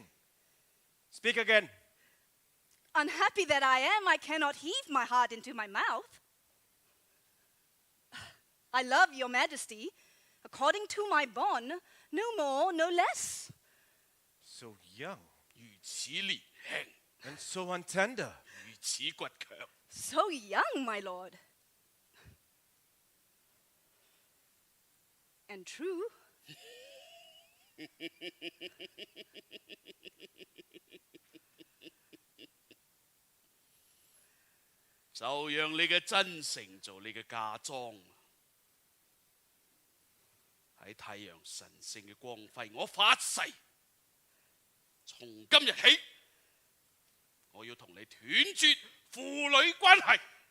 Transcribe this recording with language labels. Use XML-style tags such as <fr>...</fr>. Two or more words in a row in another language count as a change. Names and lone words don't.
<en>Speak again. Unhappy that I am, I cannot heave my heart into my mouth. I love your majesty, according to my bond, no more, no less. So young</en> <yue>如此年輕，</yue> <en>and so untender.</en> <yue>如此倔強，</yue> <en>So young, my lord. And true.</en> <yue>就讓你嘅真誠做你嘅嫁妝。喺太陽神聖嘅光輝，我發誓，從今日起，我要同你斷絕父女關係。</yue>